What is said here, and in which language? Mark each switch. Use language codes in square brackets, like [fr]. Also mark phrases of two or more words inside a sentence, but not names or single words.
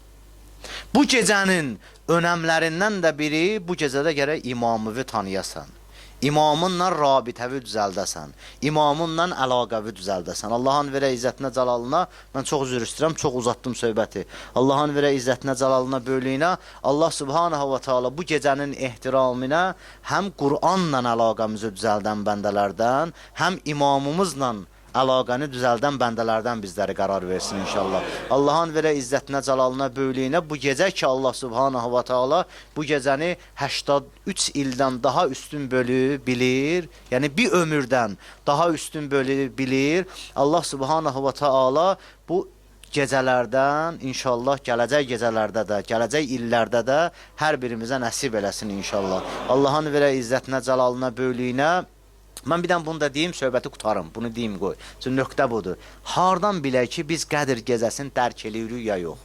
[az] Bu gecənin önəmlərindən də biri, bu gecədə gərək imamını tanıyasan. İmamınla rabitəvi düzəldəsən. İmamınla əlaqəvi düzəldəsən. Allahın verə izzətinə, cəlalına, mən çox üzr istəyirəm, çox uzatdım söhbəti. Allahın verə izzətinə, cəlalına, böylüyünə, [ar] الله سبحانه وتعالى [az] bu gecənin ehtiramına həm Qur'anla əlaqəmizi düzəldən bəndələrdən, həm imamımızla əlaqəni düzəldən bəndələrdən bizləri qərar versin inşallah. Allahın verə izzətinə, cəlalına, böylüyünə bu gecə ki [ar] الله سبحانه وتعالى [az] bu gecəni 83 ildən daha üstün bölü bilir. Yəni bir ömürdən daha üstün bölü bilir. [ar] الله سبحانه وتعالى [az] bu gecələrdən inşallah gələcək gecələrdə də, gələcək illərdə də hər birimizə nəsib eləsin inşallah. Allahın verə izzətinə, cəlalına, böylüyünə mən bir dən bunu da deyim, söhbəti qutarım. Bunu deyim, qoy. Çünki nöqtə budur. Hardan bilək ki, biz Qədir gecəsini dərk eləyirik ya yox?